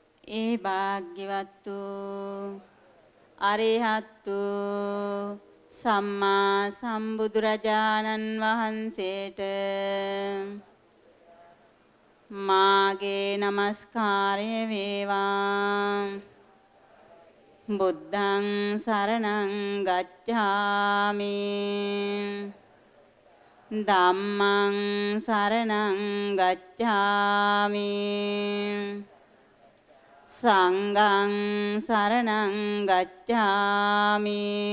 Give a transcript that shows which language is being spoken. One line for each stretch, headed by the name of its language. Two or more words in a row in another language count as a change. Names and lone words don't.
Sinhala: ඒ භාග්‍යවත්තු අරිහත්තු සම්මා සම්බුදුරජාණන් වහන්සේට මාගේ නමස්කාරය වේවා.
Pali: බුද්ධං සරණං ගච්ඡාමි. ධම්මං සරණං ගච්ඡාමි. සංඝං සරණං ගච්ඡාමි.